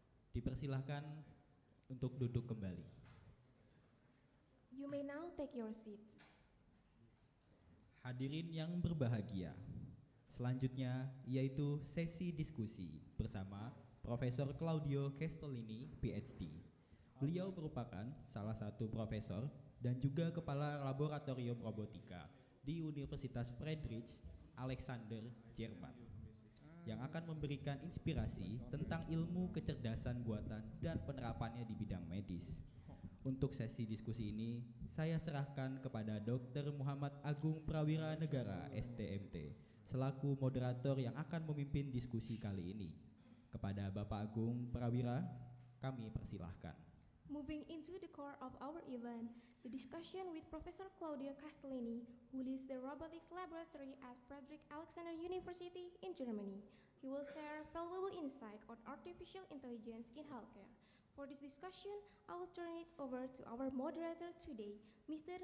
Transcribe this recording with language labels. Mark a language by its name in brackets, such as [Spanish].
[Indonesian] Dipersilahkan untuk duduk kembali. [English] You may now take your seats. [Indonesian] Hadirin yang berbahagia, selanjutnya yaitu sesi diskusi bersama Profesor Claudio Castellini, PhD. Beliau merupakan salah satu profesor dan juga kepala laboratorium robotika di Universitas Friedrich Alexander, Jerman, yang akan memberikan inspirasi tentang ilmu kecerdasan buatan dan penerapannya di bidang medis. Untuk sesi diskusi ini, saya serahkan kepada Dr. Muhammad Agung Prawira Negara, STMT, selaku moderator yang akan memimpin diskusi kali ini. Kepada Bapak Agung Prawira, kami persilahkan. [English] Moving into the core of our event, the discussion with Professor Claudio Castellini, who leads the Robotics Laboratory at Friedrich Alexander University in Germany. He will share valuable insight on artificial intelligence in healthcare. For this discussion, I will turn it over to our moderator today, Mr.